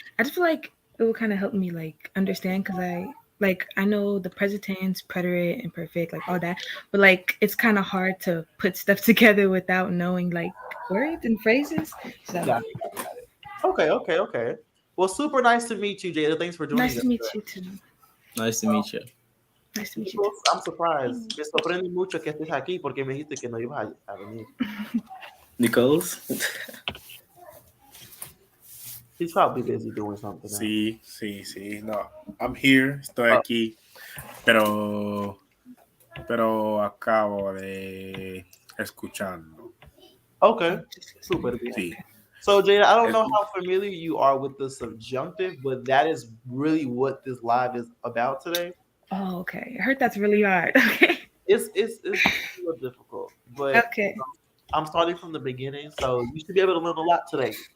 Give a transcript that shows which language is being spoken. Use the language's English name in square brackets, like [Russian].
[English] I just feel like it will kind of help me like understand because I know the present tense, preterite, imperfect, like all that, but like it's kind of hard to put stuff together without knowing like words and phrases. So Got it. Okay. Well, super nice to meet you, Jada. Thanks for joining Nice us. to meet you too. Nice to meet you. Nice to meet you too. [Spanish] Nichols, [English] I'm surprised. [Spanish] Me sorprende mucho que estés aquí porque me dijiste que no ibas a venir. [English] Nichols? He's probably busy doing something. Now. [Spanish] Sí. No, [English] I'm here. [Spanish] Estoy aquí. Pero acabo de escuchando. Okay. Super bien. Sí. [English] So, Jada, I don't know how familiar you are with the subjunctive, but that is really what this live is about today. Oh, okay. I heard that's really hard. Okay. It's a little difficult, but Okay. I'm starting from the beginning, so you should be able to learn a lot today.